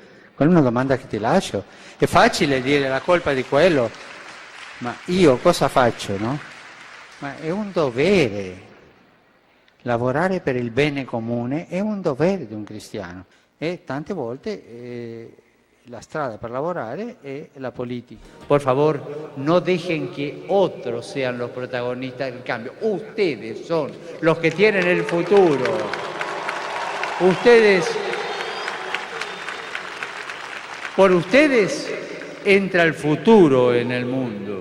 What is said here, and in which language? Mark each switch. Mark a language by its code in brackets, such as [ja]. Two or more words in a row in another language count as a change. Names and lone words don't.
[it] Quella è una domanda che ti lascio. È facile dire la colpa di quello, ma io cosa faccio, no? Ma è un dovere. Lavorare per il bene comune è un dovere di un cristiano e tante volte la strada per lavorare è la politica. [es] Por favor, no dejen que otros sean los protagonistas del cambio. Ustedes son los que tienen el futuro. Por ustedes entra el futuro en el mundo.